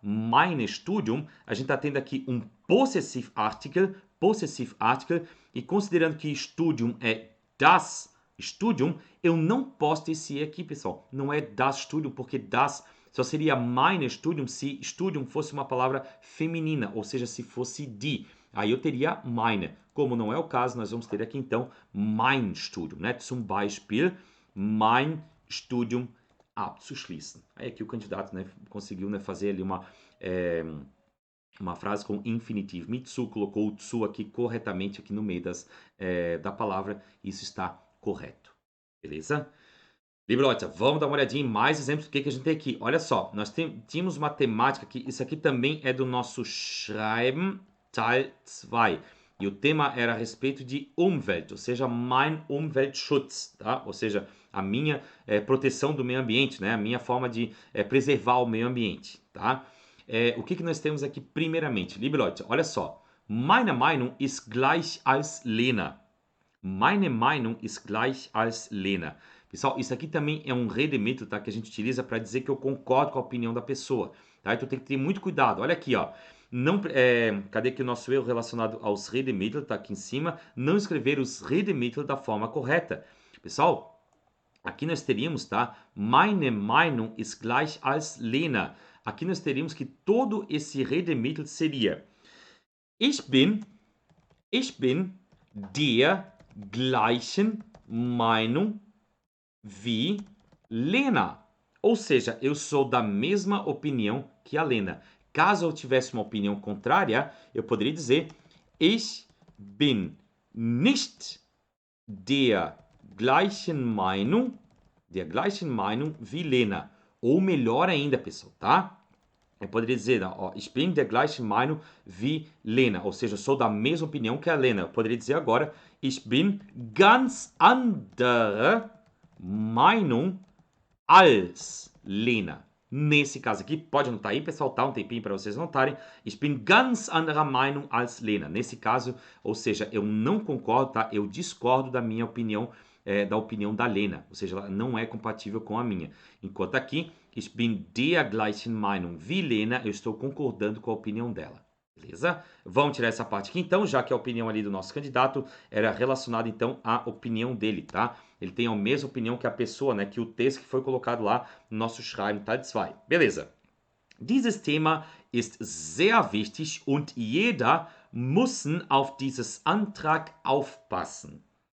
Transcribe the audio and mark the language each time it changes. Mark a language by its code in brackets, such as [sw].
[pt] Mein Studium, a gente tá tendo aqui um possessive article, e considerando que Studium é das Studium, eu não posso ter esse E aqui, pessoal. Não é das Studium, porque das só seria mein Studium se Studium fosse uma palavra feminina, ou seja, se fosse die. Aí eu teria meine. Como não é o caso, nós vamos ter aqui então mein Studium, né? [de] Zum Beispiel, mein Studium abzuschließen. [pt] Aí aqui o candidato, né, conseguiu, né, fazer ali uma frase com infinitivo mitsu, colocou o tsu aqui corretamente aqui no meio da palavra. Isso está correto. Beleza? [de] Liebe Leute, [pt] vamos dar uma olhadinha em mais exemplos do que a gente tem aqui. Olha só, nós tínhamos uma temática aqui. Isso aqui também é do nosso Schreiben Teil 2. E o tema era a respeito de Umwelt, ou seja, mein Umweltschutz, tá? Ou seja, a minha proteção do meio ambiente, né? A minha forma de preservar o meio ambiente, tá? O que nós temos aqui primeiramente? [de] Liebe Leute, [pt] olha só. [de] Meine Meinung ist gleich als Lena. Meine Meinung ist gleich als Lena. [pt] Pessoal, isso aqui também é um redemittel, tá? Que a gente utiliza para dizer que eu concordo com a opinião da pessoa, tá? Então tem que ter muito cuidado. Olha aqui, ó. Não, cadê aqui o nosso erro relacionado aos redemittel? Tá aqui em cima. Não escrever os redemittel da forma correta. Pessoal, aqui nós teríamos, tá? [de] Meine Meinung ist gleich als Lena. [pt] Aqui nós teríamos que todo esse redemittel seria [de] Ich bin der gleichen Meinung wie Lena. [pt] Ou seja, eu sou da mesma opinião que a Lena. Caso eu tivesse uma opinião contrária, eu poderia dizer [de] Ich bin nicht der gleichen Meinung wie Lena. [pt] Ou melhor ainda, pessoal, tá? Eu poderia dizer, ó, [de] ich bin der gleichen Meinung wie Lena. [pt] Ou seja, eu sou da mesma opinião que a Lena. Eu poderia dizer agora, [de] ich bin ganz anderer Meinung als Lena. [pt] Nesse caso aqui, pode anotar aí, pessoal, tá? Um tempinho para vocês anotarem. [de] Ich bin ganz anderer Meinung als Lena. [pt] Nesse caso, ou seja, eu não concordo, tá? Eu discordo da minha opinião, da opinião da Lena. Ou seja, ela não é compatível com a minha. Enquanto aqui, [de] ich bin der gleichen Meinung wie Lena. [pt] Eu estou concordando com a opinião dela. Beleza? Vamos tirar essa parte aqui então, já que a opinião ali do nosso candidato era relacionada então à opinião dele, tá? Ele tem a mesma opinião que a pessoa, né? Que o texto que foi colocado lá no nosso Schreiben Teil 2. Beleza. [de] Dieses Thema ist sehr wichtig und jeder muss auf dieses Antrag aufpassen.